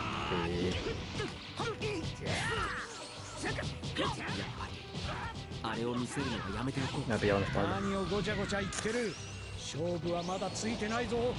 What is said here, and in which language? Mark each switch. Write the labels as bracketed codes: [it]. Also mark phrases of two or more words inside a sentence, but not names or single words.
[ja] あれを見せるのはやめておこう。 [es] Me ha pillado la espalda. [ja] 何をごちゃごちゃ言ってる。勝負はまだついてないぞ。